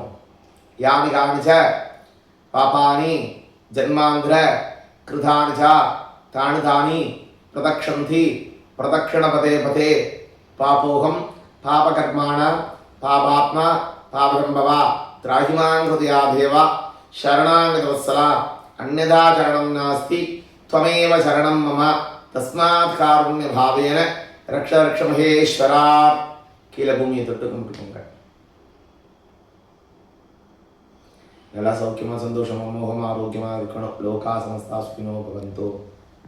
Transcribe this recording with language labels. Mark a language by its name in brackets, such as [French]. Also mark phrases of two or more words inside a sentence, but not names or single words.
[Sanskrit] यानि कानि च पापानि जन्मान्तर कृतानि च तानि तानि प्रणश्यन्ति प्रदक्षिण पदे पदे पापोऽहं पापकर्माहं पापात्मा पापसम्भवः त्राहि मां कृपया देव शरणागतवत्सल अन्यथा शरणं नास्ति त्वमेव शरणं मम तस्मात् कारुण्य भावेन रक्ष रक्ष महेश्वरा. [Tamil] கீழே பூமியை தொட்டு கும்பிட்டுக்கோங்க. நல்லா சௌக்கியமா சந்தோஷமா மோகமா ஆரோக்கியமா இருக்கணும். [Sanskrit] लोकाः समस्ताः सुखिनो भवन्तु.